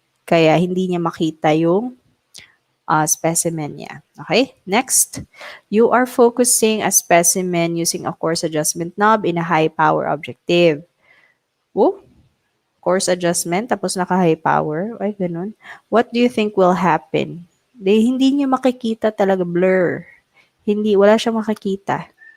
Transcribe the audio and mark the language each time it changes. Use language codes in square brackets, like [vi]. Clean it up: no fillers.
[tl] Kaya hindi niya makita yung specimen niya. [en] Okay, next. You are focusing a specimen using a coarse adjustment knob in a high power objective. [tl] Oh, coarse adjustment tapos naka-high power. Ay, ganun. [en] What do you think will happen? [tl] Hindi niya makikita talaga, blur. Hindi, wala siyang makikita.